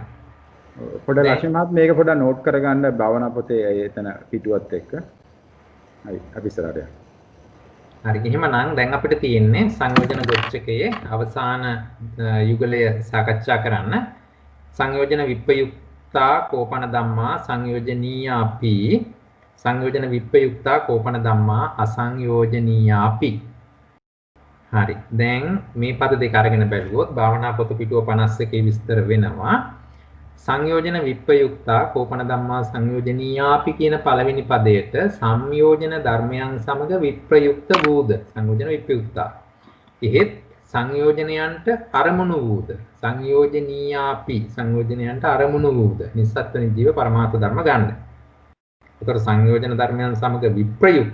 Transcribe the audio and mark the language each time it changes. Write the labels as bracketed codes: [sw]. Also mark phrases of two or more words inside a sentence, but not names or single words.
[si] පොඩ ලක්ෂණ මහත් මේක පොඩ නෝට් කරගන්න භාවනා පොතේ එතන පිටුවත් එක්ක. හරි. අපි ඉස්සරහට යමු. හරි. එහෙමනම් දැන් අපිට තියෙන්නේ සංයෝජන ගොච්ඡකයේ අවසාන යුගලය සාකච්ඡා කරන්න. [pi] සංයෝජන විප්‍රයුක්තා කෝපන ධම්මා සංයෝජනීයාපි සංයෝජන විප්‍රයුක්තා කෝපන ධම්මා අසංයෝජනීයාපි. [si] හරි. දැන් මේ පද දෙක අරගෙන බැලුවොත් භාවනා පොත පිටුව 51 විස්තර වෙනවා. [pi] සංයෝජන විප්‍රයුක්තා කෝපන ධම්මා සංයෝජනීයාපි [si] කියන පළවෙනි පදයට සංයෝජන ධර්මයන් සමග විප්‍රයුක්ත වූද [pi] සංයෝජන විප්‍රයුක්තා. [si] එහෙත් සංයෝජනයන්ට අරමුණු වූද සංයෝජනීයාපි සංයෝජනයන්ට අරමුණු වූද නිස්සත්ත්ව නිජීව පරමාර්ථ ධර්ම ගන්න. ඒතර සංයෝජන ධර්මයන් සමග විප්‍රයුක්ත.